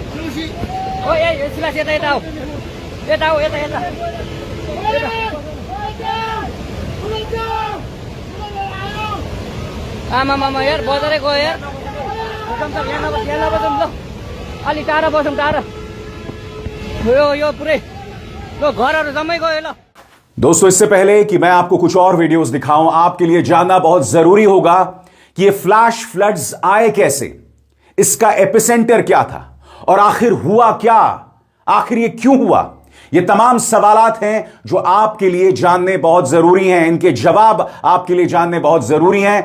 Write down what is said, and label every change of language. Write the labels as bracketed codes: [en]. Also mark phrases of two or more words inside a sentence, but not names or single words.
[ne] ओ ए सिलास, यता आऊ, यता आमामामा यार, बजारै गयो यार। यहाँ नबसौँ ल, अलि टाढा बसौँ, टाढा। यो पुरै ल, घरहरू जम्मै गयो ल। [hi] दोस्तों, इससे पहले कि मैं आपको कुछ और वीडियोस दिखाऊं, आपके लिए जानना बहुत जरूरी होगा कि ये [en] flash floods [hi] आए कैसे, इसका एपिसेंटर क्या था और आखिर हुआ क्या, आखिर ये क्यों हुआ। ये तमाम सवालात हैं जो आपके लिए जानने बहुत जरूरी हैं, इनके जवाब आपके लिए जानने बहुत जरूरी हैं।